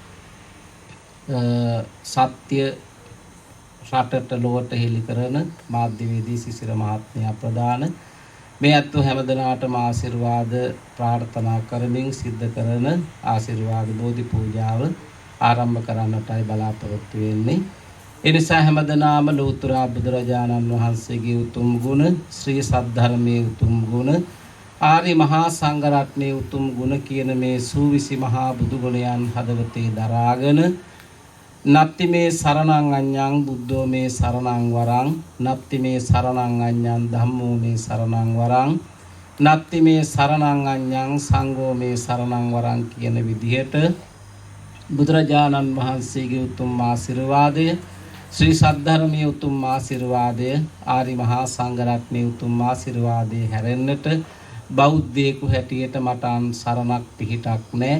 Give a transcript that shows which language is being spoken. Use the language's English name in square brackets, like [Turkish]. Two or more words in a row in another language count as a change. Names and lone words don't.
[Sinhala] සත්‍ය රටට ලොවට හෙළි කරන මාධ්‍යවේදී සිසිර මහත්මයා ප්‍රදාන මේ අත්ව හැමදෙනාටම ආශිර්වාද ප්‍රාර්ථනා කරමින් සිද්ධ කරන ආශිර්වාද බෝධි පූජාව ආරම්භ කරන්නටයි බලාපොරොත්තු වෙන්නේ. ඒ නිසා හැමදෙනාම ලෝතර බුදුරජාණන් වහන්සේගේ උතුම් ගුණ ශ්‍රී සද්ධර්මයේ උතුම් ගුණ ආරි මහා සංඝ රත්නයේ උතුම් ගුණ කියන මේ සූවිසි මහා බුදු ගුණයන් හදවතේ දරාගෙන [Pali] නත්ති මේ සරණං අඤ්ඤං බුද්ධෝ මේ සරණං වරං නත්ති මේ සරණං අඤ්ඤං ධම්මෝ මේ සරණං වරං නත්ති මේ සරණං අඤ්ඤං සංඝෝ මේ සරණං වරං [Sinhala] කියන විදිහට බුදුරජාණන් වහන්සේගේ උතුම් ආශිර්වාදය ශ්‍රී සද්ධර්මයේ උතුම් ආශිර්වාදය ආරි මහා සංඝ රත්නයේ උතුම් ආශිර්වාදය හැරෙන්නට බෞද්ධයෙකු හැටියට මට සරණක් පිහිටක් නැහැ.